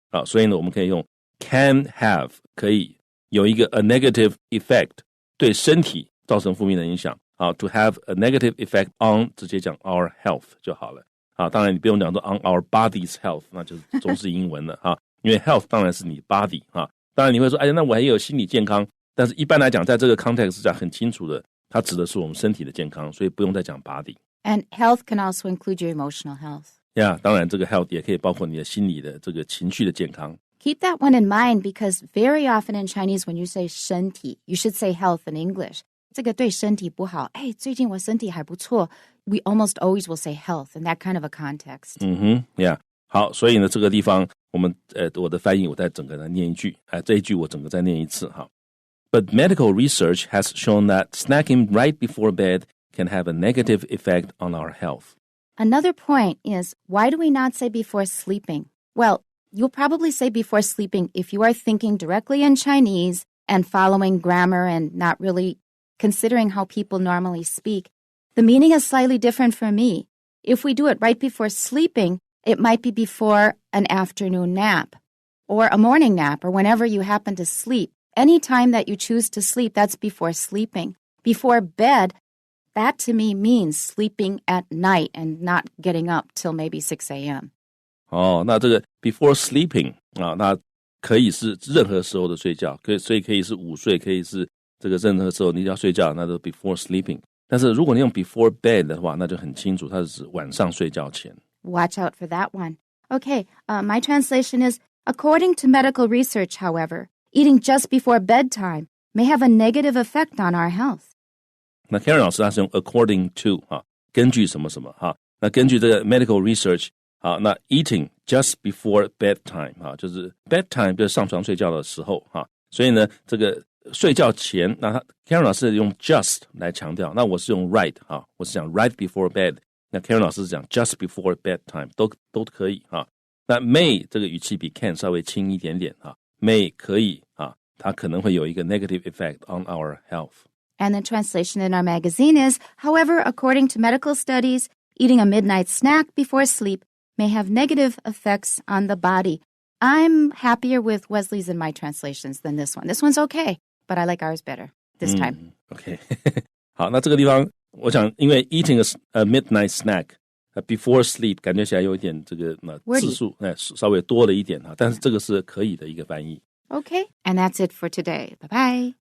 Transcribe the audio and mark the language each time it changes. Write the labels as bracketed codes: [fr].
[zh] 所以呢我们可以用 [en] can have [zh] 可以有一个 [en] a negative effect [zh] 对身体造成负面的影响 [en] to have a negative effect on [zh] 直接讲 [en] our health [zh] 就好了当然你不用讲说 [en] on our body's health [zh] 那就是中式英文了因为 health 当然是你 body 当然你会说那我还有心理健康，但是一般来讲在这个 context 下很清楚的，它指的是我们身体的健康，所以不用再讲 body。 [en] And health can also include your emotional health. [zh] 当然这个 health 也可以包括你的心理的这个情绪的健康。 [en] Keep that one in mind because very often in Chinese when you say [zh] 身体 [en] you should say health in English. [zh] 这个对身体不好，最近我身体还不错， [en] we almost always will say health in that kind of a context. [zh] Yeah 好，所以呢这个地方我们我的翻译我再整个来念一句这一句我整个再念一次 [en] But medical research has shown that snacking right before bed can have a negative effect on our health. Another point is, why do we not say before sleeping? Well, you'll probably say before sleeping if you are thinking directly in Chinese and following grammar and not really considering how people normally speak. The meaning is slightly different for me. If we do it right before sleeping, it might be before an afternoon nap or a morning nap or whenever you happen to sleep. Any time that you choose to sleep, that's before sleeping. Before bed, that to me means sleeping at night and not getting up till maybe 6 a.m. [zh] 那这个 [en] before sleeping [zh] 那可以是任何时候的睡觉，所以可以是午睡，可以是这个任何时候你要睡觉，那都 [en] before sleeping。 [zh] 但是如果你用 [en] before bed [zh] 的话，那就很清楚，它是指晚上睡觉前。 [en] Watch out for that one. Okay, my translation is, according to medical research, however, eating just before bedtime may have a negative effect on our health. [zh] 那 Karen 老师他是用 [en] according to [zh] 根据什么什么那根据这个 [en] medical research [zh] 那 [en] eating just before bedtime [zh] 就是 bedtime 就是上床睡觉的时候所以呢这个睡觉前，那Karen 老师用 just 来强调，那我是用 right 我是讲 [en] right before bed， [zh] 那 Karen 老师是讲 [en] just before bedtime， [zh] 都可以那 may 这个语气比 can 稍微轻一点点may 可以它可能会有一个 [en] negative effect on our health。 [zh] And [en] the translation in our magazine is, however, according to medical studies, eating a midnight snack before sleep may have negative effects on the body. I'm happier with Wesley's and my translations than this one. This one's okay, but I like ours better this time. [zh] OK 好，那这个地方我想因为 [en] eating a midnight snack before sleep [zh] 感觉起来有一点这个字数稍微多了一点但是这个是可以的一个翻译。 [en] Okay, and that's it for today. Bye-bye.